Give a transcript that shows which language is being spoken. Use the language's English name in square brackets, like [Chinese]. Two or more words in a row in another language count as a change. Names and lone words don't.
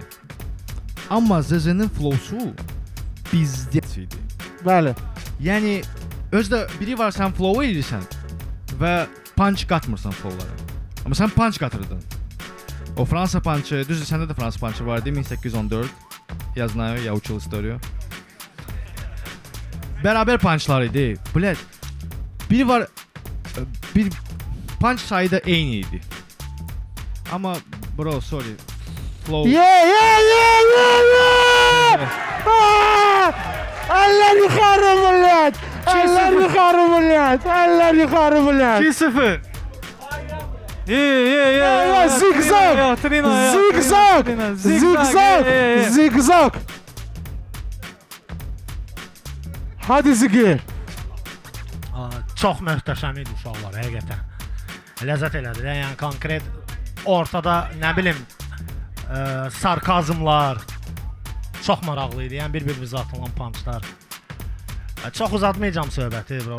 [Azerbaijani] Amma Zeze'nin flow'su pizdец idi. Bəli. Yəni özdə biri var, sən flow edirsən və punch qatmırsan flow'lara. Amma sən punch qatırdın. O Fransa punch'ı, düzdür səndə də Fransa punch'ı vardı 1814. [Russian] Я знаю, я учил историю. [Azerbaijani] Bərabər punchlar idi. Blət. Biri var, bir punch sayı da eyni idi. Amma [English] bro, sorry. [Azerbaijani] Flow. [Turkish] Eller yukarı millet. Eller yukarı millet. Eller yukarı millet. 2-0. İyi. Zigzag. Zigzag. Zigzag. Zigzag. Hadi Zigi. [Azerbaijani] Çox möhtəşəm idi uşaqlar, həqiqətən. Ləzzət elədi. Yəni konkret ortada nə bilim sarkazmlar çox maraqlı idi. Yəni bir-birimizə atılan punchlar. Çox uzatmayacağam söhbəti, bro.